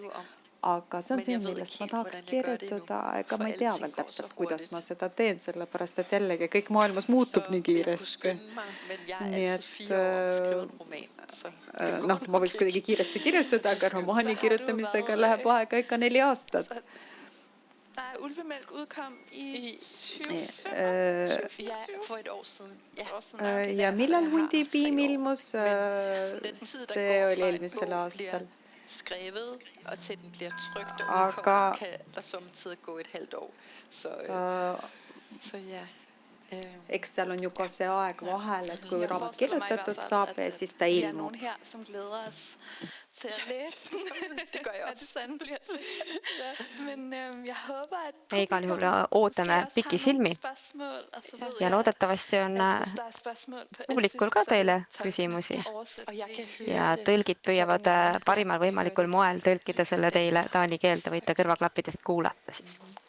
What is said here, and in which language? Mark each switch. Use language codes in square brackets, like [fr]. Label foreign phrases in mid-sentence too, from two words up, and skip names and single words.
[et] Aga see on see, millest ma tahaks kirjutada, ega ma ei tea veel täpselt, kuidas ma seda teen, sellepärast, et jällegi kõik maailmas muutub nii kiiresti. Nii et ma võiks kuidagi kiiresti kirjutada, aga romaani kirjutamisega läheb aega ikka 4 aastat. [da] Ulvemælk udkom i 2015. For et år siden. [et] Ja millal Hundipiim ilmus? See oli eelmisel aastal. [da] Skrevet, og til den bliver trykt og kan der samtidig gå et halvt år. Så ja. [et] Eks seal on ju ka see aeg vahel, et kui raamat kirjutatud saab, siis ta ilmub. Igal juhul ootame pikisilmi ja loodetavasti on publikul ka teile küsimusi ja tõlgid püüavad parimal võimalikul moel tõlkida selle teile taani keelde, võite kõrvaklappidest kuulata siis.